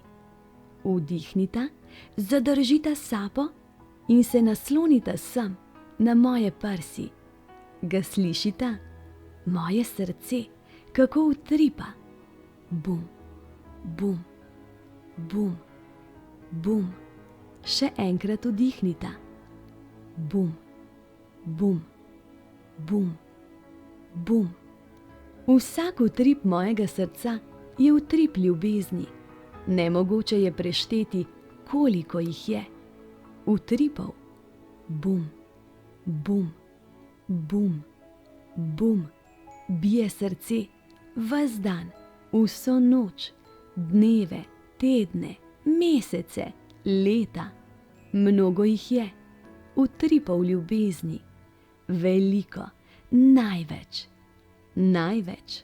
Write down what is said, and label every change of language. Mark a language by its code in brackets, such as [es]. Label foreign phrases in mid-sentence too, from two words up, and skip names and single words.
[sl] Vdihnite, zadržite sapo in se naslonite sem na moje prsi. Ga slišite? Moje srce, kako utripa. Bum, bum, bum, bum. Še enkrat vdihnite. Bum, bum, bum, bum. Vsak utrip mojega srca je utrip ljubezni. Nemogoče je prešteti, koliko jih je. Utripov. Bum, bum, bum, bum. Bije srce ves dan, vso noč, dneve, tedne, mesece, leta. Mnogo jih je. Utripov ljubezni. Veliko, največ. Največ.